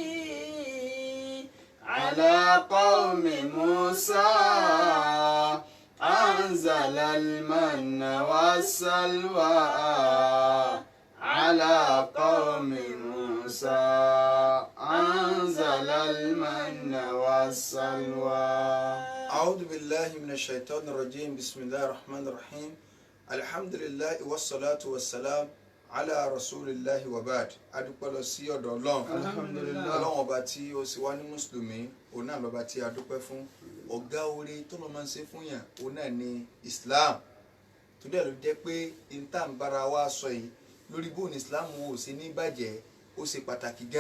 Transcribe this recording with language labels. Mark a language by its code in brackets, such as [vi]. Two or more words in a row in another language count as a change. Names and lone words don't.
[ar] على قوم موسى أنزل المن والسلوى على قوم موسى أنزل المن والسلوى. أعوذ بالله من الشيطان الرجيم بسم الله الرحمن الرحيم الحمد لله والصلاة والسلام على رسول الله وبعد. [yo] adúpẹ́ lọ sí ọ̀dọ̀ Ọlọ́run Alhamdulillah. Ọlọ́run ọba tí ó sì wá ní mùsùlùmí òun náà lọ́ba tí a dúpẹ́ fún ọ̀gá orí tó lọ́ máa ń ṣe fún yàn òun náà ní Islam tó dẹ̀ ló jẹ́ pé ìtàǹbára wa sọ yìí lórí bóun Islam ò sí ní bàjẹ́ ó ṣe pàtàkì gan.